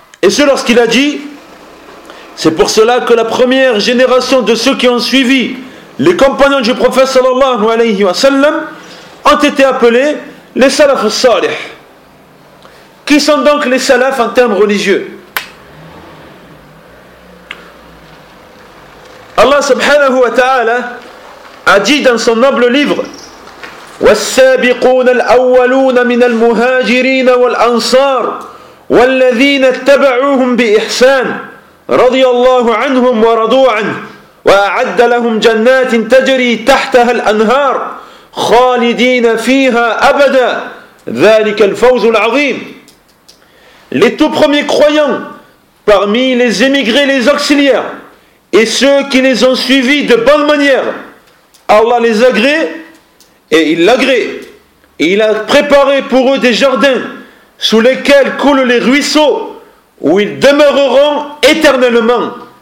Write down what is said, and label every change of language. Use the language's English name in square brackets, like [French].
[French] Et ce lorsqu'il a dit, c'est pour cela que la première génération de ceux qui ont suivi les compagnons du prophète sallallahu alayhi wa sallam ont été appelés les salafs salih. Qui sont donc les salafs en termes religieux? Allah subhanahu wa ta'ala a dit dans son noble livre [Arabic] وَالسَّابِقُونَ الْأَوَّلُونَ مِنَ الْمُهَاجِرِينَ وَالْأَنصَارِ وَالَّذِينَ اتَّبَعُوهُمْ بِإِحْسَانِ رَضِيَ اللَّهُ عَنْهُمْ وَرَضُوا عَنْهُ وَأَعَدَّ لَهُمْ جَنَّاتٍ تَجْرِي تَحْتَهَا الْأَنْهَارِ خَالِدِينَ فِيهَا أَبَدًا ذَلِكَ الْفَوْزُ الْعَظِيمُ. [French] Les tout premiers croyants parmi les émigrés, les auxiliaires et ceux qui les ont suivis de bonne manière, Allah les agrée et il l'agrée. Et il a préparé pour eux des jardins sous lesquels coulent les ruisseaux où ils demeureront éternellement.